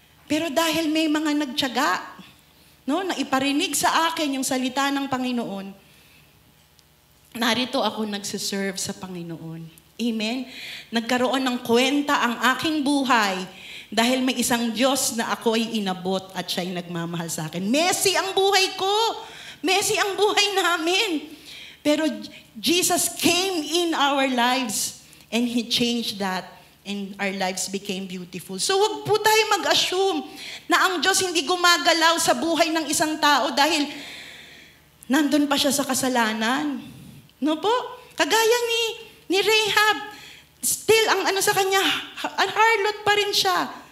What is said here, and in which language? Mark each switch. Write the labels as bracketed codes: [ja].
[tl] Pero dahil may mga nagtiyaga, na iparinig sa akin yung salita ng Panginoon, narito ako nagsiserve sa Panginoon. Amen? Nagkaroon ng kwenta ang aking buhay dahil may isang Diyos na ako ay inabot at siya'y nagmamahal sa akin. Messy ang buhay ko. Messy ang buhay namin. [en] Pero Jesus came in our lives and He changed that and our lives became beautiful. [tl] So wag po tayo mag-assume na ang Diyos hindi gumagalaw sa buhay ng isang tao dahil nandun pa siya sa kasalanan. No po? Kagaya ni Rahab, still ang sa kanya, harlot pa rin siya.